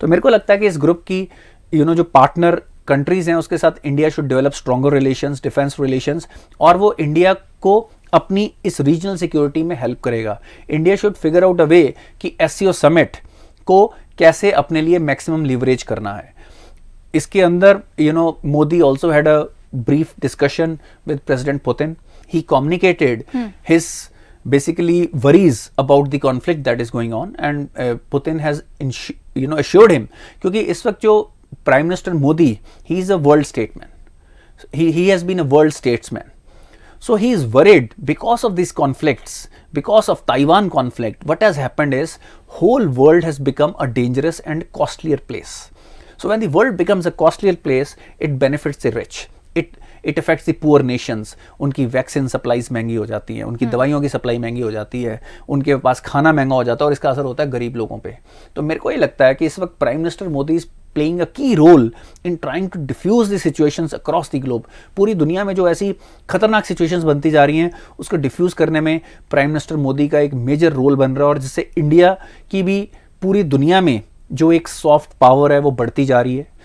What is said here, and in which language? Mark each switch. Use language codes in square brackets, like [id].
[hi] तो मेरे को लगता है कि इस ग्रुप की जो पार्टनर कंट्रीज हैं उसके साथ [en] India should develop stronger relations, defence relations, [hi] और वो इंडिया को अपनी इस रीजनल सिक्योरिटी में हेल्प करेगा। [en] India should figure out a way [hi] कि SCO समिट को कैसे अपने लिए मैक्सिमम लीवरेज करना है। इसके अंदर [en] Modi also had a brief discussion with President Putin. He communicated his basically worries about the conflict that is going on, and Putin has assured him, [hi] क्योंकि इस वक्त जो [en] Prime Minister Modi, he is a world statesman. He has been a world statesman. So he is worried because of these conflicts, because of Taiwan conflict. What has happened is whole world has become a dangerous and costlier place. So when the world becomes a costlier place, it benefits the rich. It affects the poor nations. [hi] उनकी vaccine supplies महंगी हो जाती हैं, उनकी दवाइयों की supply महंगी हो जाती है, उनके पास खाना महंगा हो जाता है और इसका असर होता है गरीब लोगों पे. तो मेरे को ये लगता है कि इस वक्त prime minister Modi [en] Is playing a key role in trying to defuse the situations across the globe. [hi] पूरी दुनिया में जो ऐसी खतरनाक सिचुएशंस बनती जा रही हैं उसको डिफ्यूज करने में प्राइम मिनिस्टर मोदी का एक मेजर रोल बन रहा है, और जिससे इंडिया की भी पूरी दुनिया में जो एक सॉफ्ट पावर है वो बढ़ती जा रही है.